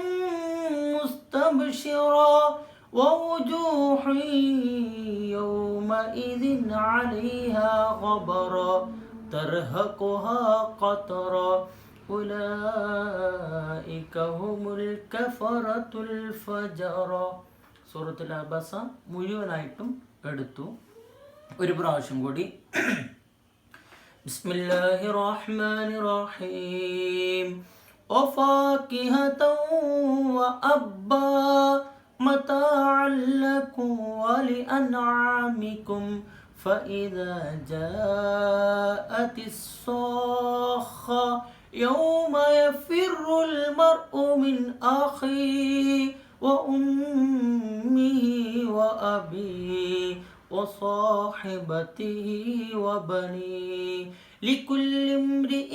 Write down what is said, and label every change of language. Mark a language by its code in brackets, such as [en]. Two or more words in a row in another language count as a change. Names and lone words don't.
[ar] مستبشرة ووجوه يومئذ عليها غبرة ترهقها قترة أولئك هم الكفرة الفجرة. [ml] സൂറത്തുൽ അബസ മുഴുവനായിട്ടും എടുത്തു. ഒരു പ്രാവശ്യം കൂടി. [ar] بسم الله الرحمن الرحيم. وفاكهة وأبا متاعا لكم ولأنعامكم فإذا جاءت الصاخة يوم يفر المرء من أخيه وأمه وأبيه وصاحبته وبنيه لكل امرئ